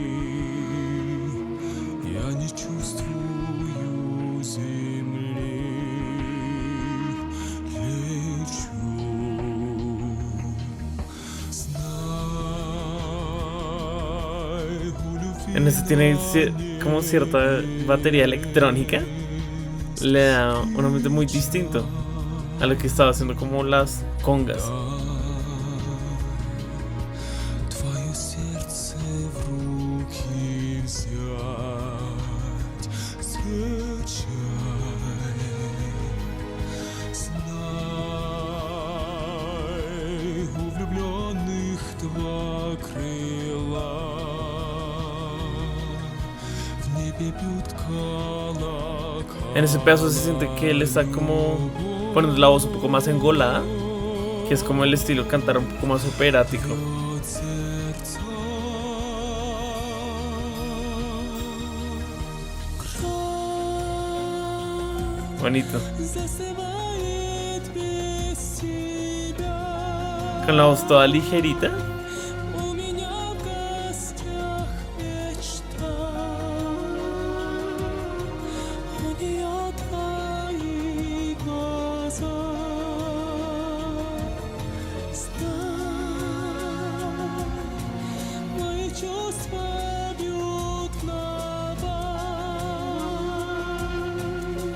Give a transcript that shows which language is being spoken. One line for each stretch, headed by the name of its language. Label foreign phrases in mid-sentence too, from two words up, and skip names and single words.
Russian: Я не чувствую земли, лечу. Знай, у любви
Spanish: En este tiene como cierta batería electrónica. Le da un ambiente muy distinto a lo que estaba haciendo como las congas.
Russian: твое сердце в руки взять, скачай. Знай, у влюбленных два крыла, в небе бьют колокола.
Spanish: En ese pedazo se siente que él está como poniendo la voz un poco más engolada, que es como el estilo cantar un poco más operático.
Russian: Бьют сердца. Кровь
Spanish: Bonito.
Russian: засыпает без тебя.
Spanish: Con la voz toda ligerita.
Russian: У меня в гостях мечта, у нее твои глаза. Знай, мои чувства бьют в набат.